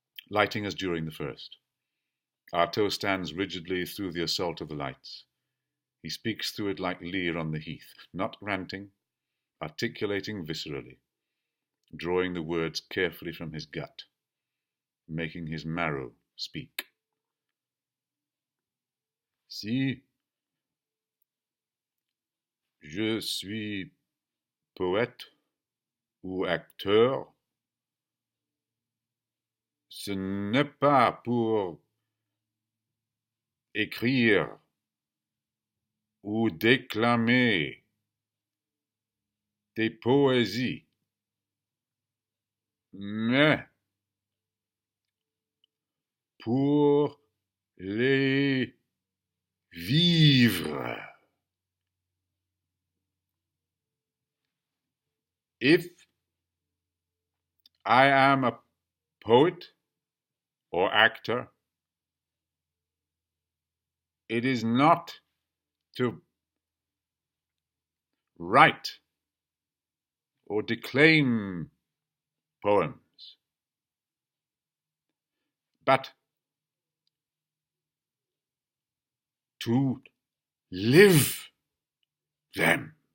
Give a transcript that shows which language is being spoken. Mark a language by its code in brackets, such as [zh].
[en] Lighting as during the first. Artaud stands rigidly through the assault of the lights. He speaks through it like Lear on the heath, not ranting, articulating viscerally, drawing the words carefully from his gut, making his marrow speak. [fr] Si je suis poète ou acteur, ce n'est pas pour écrire ou déclamer des poésies, mais pour les vivre. [en] If I am a poet or actor, it is not to write or declaim poems, but to live them.